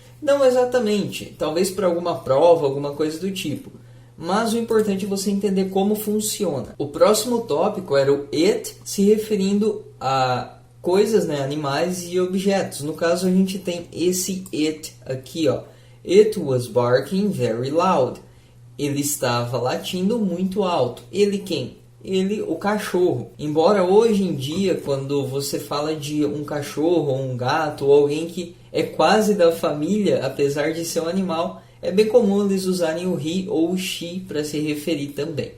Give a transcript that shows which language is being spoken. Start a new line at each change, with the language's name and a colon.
Portuguese: Não exatamente. Talvez para alguma prova, alguma coisa do tipo. Mas o importante é você entender como funciona. O próximo tópico era o it, se referindo a coisas, né? Animais e objetos. No caso, a gente tem esse it aqui, ó.
English: It was barking very loud.
Portuguese: Ele estava latindo muito alto. Ele quem? Ele, o cachorro. Embora hoje em dia, quando você fala de um cachorro ou um gato ou alguém que é quase da família, apesar de ser um animal, é bem comum eles usarem o he ou o she para se referir também.